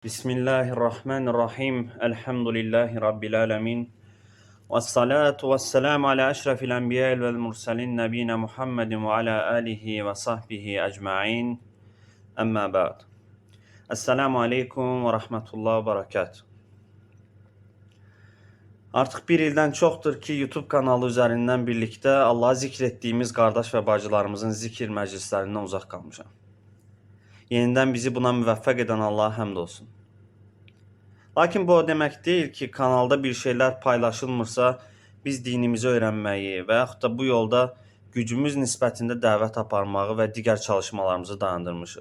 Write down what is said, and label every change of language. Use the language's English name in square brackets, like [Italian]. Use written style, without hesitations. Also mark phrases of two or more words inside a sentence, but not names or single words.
[Arabic] بسم الله الرحمن الرحيم. الحمد لله رب العالمين. والصلاة والسلام على أشرف الأنبياء والمرسلين نبينا محمد وعلى آله وصحبه أجمعين. أما بعد. السلام عليكم ورحمة الله وبركاته. [Azerbaijani] Artıq bir ildən çoxdur ki, YouTube kanalı üzərindən birlikdə Allah'ı zikr etdiyimiz qardaş və bacılarımızın zikir məclislərindən uzaq qalmışam. Yenidən bizi buna müvəffəq edən Allah'a həmd olsun. Lakin bu o demək deyil ki, kanalda bir şeylər paylaşılmırsa, biz dinimizi öyrənməyi və yaxud da bu yolda gücümüz nisbətində dəvət aparmağı və digər çalışmalarımızı dayandırmışıq.